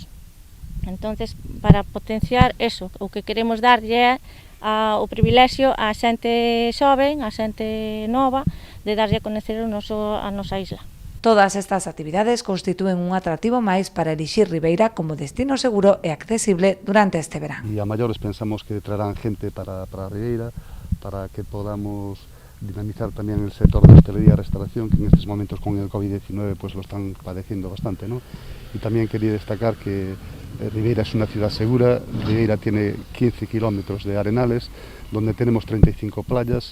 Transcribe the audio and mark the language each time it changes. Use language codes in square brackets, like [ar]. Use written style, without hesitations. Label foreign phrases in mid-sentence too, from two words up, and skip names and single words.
[gl] Entonces, para potenciar eso, o que queremos darlle é o privilexio á xente xoven, á xente nova, de darlle a conocer a nosa isla. Todas estas actividades constitúen un atractivo máis para elixir Ribeira como destino seguro e accesible durante este verán. E a maiores pensamos [es] que traerán gente para Ribeira, para que podamos dinamizar también el sector de hostelería y restauración, que en estos momentos con el COVID-19 pues lo están padeciendo bastante, ¿no? Y también quería destacar que Ribeira es una ciudad segura. Ribeira tiene 15 kilómetros de arenales, donde tenemos 35 playas.